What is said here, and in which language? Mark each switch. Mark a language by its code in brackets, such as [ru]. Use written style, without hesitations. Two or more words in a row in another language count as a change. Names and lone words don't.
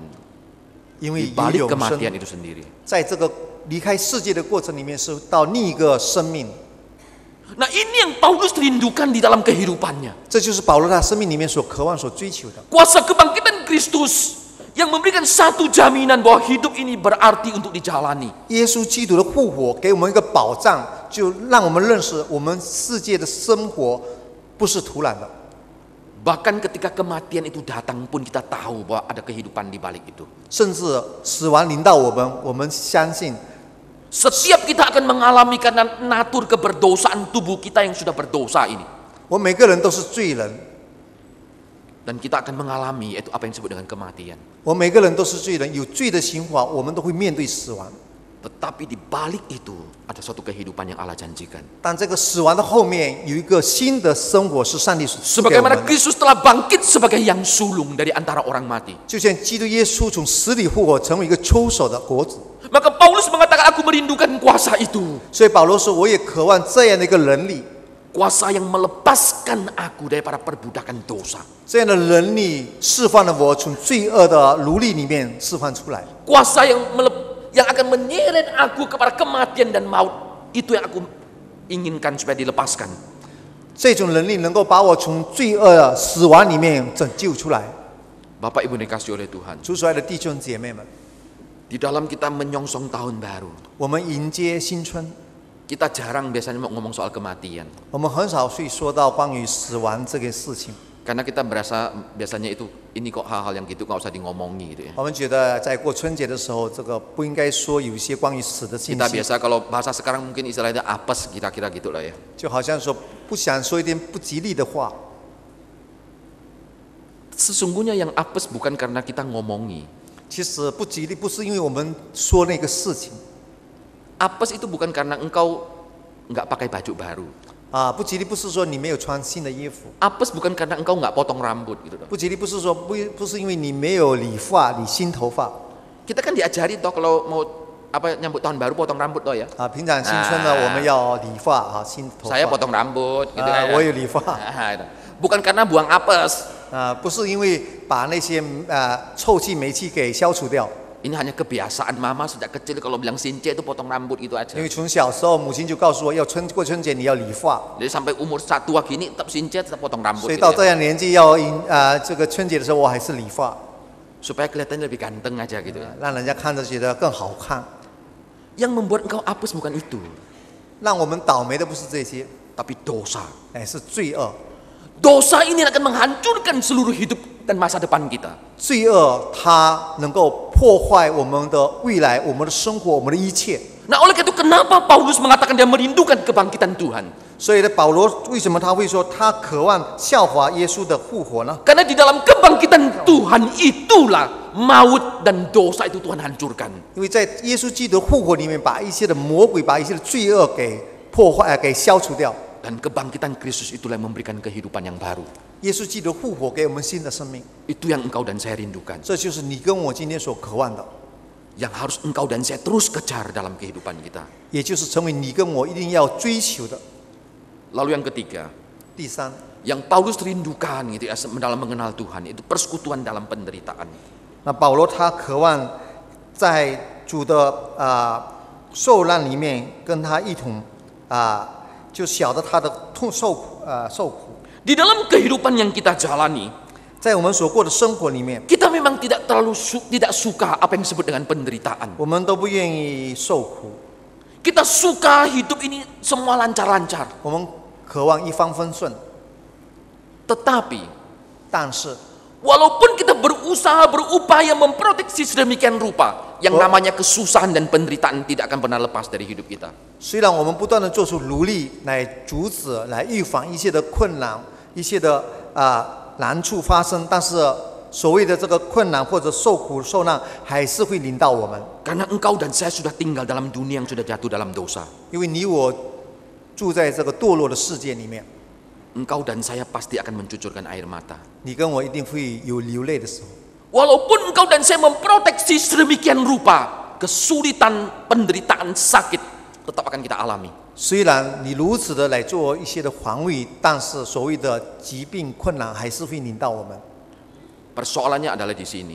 [zh] 因为 [id] di [zh] 有 [id] balik [zh] 永 [id] kematian [zh] 生， [id] itu sendiri. [zh] 在这个离开世界的过程里面，是到另一个生命。 [id] Nah, ini yang Paulus rindukan di dalam kehidupannya. [zh] 这就是保罗他生命里面所渴望、所追求的。 [id] Kuasa kebangkitan Kristus yang memberikan satu jaminan bahwa hidup ini berarti untuk dijalani. [zh] 耶稣基督的复活给我们一个保障，就让我们认识我们世界的生活不是徒然的。 [id] Bahkan ketika kematian itu datang pun kita tahu bahwa ada kehidupan di balik itu. [zh] 甚至死亡临到我们，我们相信 [id] Setiap kita akan mengalami karena natur keberdosaan tubuh kita yang sudah berdosa ini. [zh] 我们每个人都是罪人， [id] Dan kita akan mengalami yaitu apa yang disebut dengan kematian. [zh] 我们每个人都是罪人，有罪的刑罚，我们都会面对死亡。 [id] Tetapi di balik itu ada suatu kehidupan yang Allah janjikan. [zh] 但这个死亡的后面有一个新的生活，是上帝所赐给我们 [id] Sebagaimana [zh] 的。 [id] Kristus telah bangkit sebagai yang sulung dari antara orang mati. [zh] 就像基督耶稣从死里复活，成为一个抽手的果子。 [id] Maka Paulus mengatakan aku merindukan kuasa itu. [zh] 所以保罗说，我也渴望这样的一个能力， [id] Kuasa yang melepaskan aku daripada perbudakan dosa. [zh] 这样的能力释放了我从罪恶的奴隶里面释放出来。 [id] Kuasa yang akan menyeret aku kepada kematian dan maut. Itu yang aku inginkan supaya dilepaskan. [zh] 这种能力能够把我从罪恶、死亡里面拯救出来。 [id] Bapak Ibu dikasihi oleh Tuhan. [zh] 主所爱的弟兄姐妹们， [id] Di dalam kita menyongsong tahun baru, [zh] 我们迎接新春， [id] kita jarang biasanya ngomong soal kematian. [zh] 我们很少会说到关于死亡这个事情。 [id] Karena kita berasa biasanya itu ini kok hal-hal yang gitu nggak usah dingomongi gitu ya. [zh] 我们觉得在过春节的时候，这个不应该说有一些关于死的信 [id] Kita [zh] 息， [id] biasa kalau bahasa sekarang mungkin istilahnya apes kira-kira gitu lah ya. [zh] 就好像说不想说一点不吉利的话。 [id] Sesungguhnya yang apes bukan karena kita ngomongi. [zh] 其实不吉利不是因为我们说那个事情 [id] Apes itu bukan karena engkau nggak pakai baju baru. [zh] 啊，不吉利不是说你没有穿新的衣服， [id] Apes bukan karena engkau nggak potong rambut gitu loh. [zh] 不吉利不是说不是因为你没有理发理新头发 [id] Kita kan diajari toh kalau mau apa nyambut tahun baru potong rambut toh ya. 啊。 [zh] 平常新春呢，我们要理发啊，新头 [id] Saya [zh] 发 [id] potong rambut gitu 啊， kan. [zh] 我有理发 [id] Bukan karena buang apes. [zh] 啊，不是因为把那些臭气霉气给消除掉， [id] Ini hanya kebiasaan mama sejak kecil kalau bilang since itu potong rambut gitu aja. [zh] 因为从小时候母亲就告诉我要过春节你要理发， [id] Jadi sampai umur tua gini tetap since tetap potong rambut [zh] 所以 [id] gitu [zh] 到 [id] ya. [zh] 这样年纪要这个春节的时候我还是理发， [id] Supaya kelihatannya lebih ganteng aja gitu ya. [zh] 让人家看着觉得更好看。 [id] Yang membuat engkau apes bukan itu, [zh] 让我们倒霉的不是这些， [id] tapi dosa. [zh] 哎，是罪恶。 [id] Dosa ini akan menghancurkan seluruh hidup dan masa depan kita. [zh] 罪恶它能够破坏我们的未来、我们的生活、我们的一切。 [id] Nah oleh itu kenapa Paulus mengatakan dia merindukan kebangkitan Tuhan? [zh] 所以呢，保罗为什么他会说他渴望效法耶稣的复活呢？ [id] Karena di dalam kebangkitan Tuhan itulah maut dan dosa itu Tuhan hancurkan. [zh] 因为在耶稣基督的复活里面，把一些的魔鬼、把一些的罪恶给破坏、给消除掉。 [id] Dan kebangkitan Kristus itulah yang memberikan kehidupan yang baru. [zh] 耶稣基督复活给我们新的生命， [id] Itu yang engkau dan saya rindukan. [zh] 这就是你跟我今天所渴望的， [id] Yang harus engkau dan saya terus kejar dalam kehidupan kita. [zh] 也就是成为你跟我一定要追求的。 [id] Lalu yang ketiga, [zh] 第三， [id] yang Paulus rindukan gitu ya dalam mengenal Tuhan itu persekutuan dalam penderitaan. [zh] 那保罗他渴望在主的受难里面跟他一同就晓得他的痛受苦。 [id] Di dalam kehidupan yang kita jalani, [zh] 在我们所过的生活里面， [id] kita memang tidak terlalu tidak suka apa yang disebut dengan penderitaan. [zh] 我们都不愿意受苦， [id] Kita suka hidup ini semua lancar-lancar. [zh] 我们渴望一帆风顺。 [id] Tetapi [zh] 但是， [id] walaupun kita berusaha berupaya memproteksi sedemikian rupa, yang namanya kesusahan dan penderitaan tidak akan pernah lepas dari hidup kita. [zh] 虽然我们不断的做出努力来阻止、来预防一些的困难、一些的难处发生，但是所谓的这个困难或者受苦受难，还是会临到我们。 [id] Karena engkau dan saya sudah tinggal dalam dunia yang sudah jatuh dalam dosa. [zh] 因为你我住在这个堕落的世界里面， [id] Engkau dan saya pasti akan mencucurkan air mata. [zh] 你跟我一定会有流泪的时候。 [id] Walaupun engkau dan saya memproteksi sedemikian rupa, kesulitan, penderitaan, sakit tetap akan kita alami. [zh] 虽然你如此的来做一些的防御，但是所谓的疾病困难还是会临到我们。 [id] Persoalannya adalah di sini.